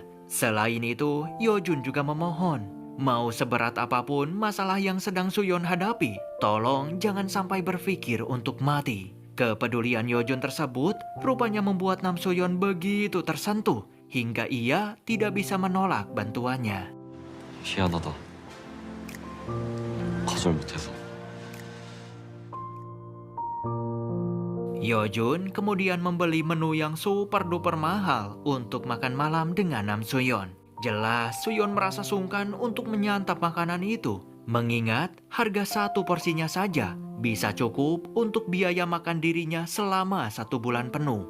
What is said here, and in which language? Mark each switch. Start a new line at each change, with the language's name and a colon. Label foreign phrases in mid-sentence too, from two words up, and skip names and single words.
Indonesian: Selain itu, Yojun juga memohon, mau seberat apapun masalah yang sedang Soyeon hadapi, tolong jangan sampai berpikir untuk mati. Kepedulian Yojun tersebut rupanya membuat Nam Soyeon begitu tersentuh, hingga ia tidak bisa menolak bantuannya.
Korean: 미안하다. 거절 못해서.
Indonesian: Yojun kemudian membeli menu yang
English: super duper
Indonesian: mahal untuk makan malam dengan Nam Soyeon. Jelas Soyeon merasa sungkan untuk menyantap makanan itu, mengingat harga satu porsinya saja bisa cukup untuk biaya makan dirinya selama 1 bulan penuh.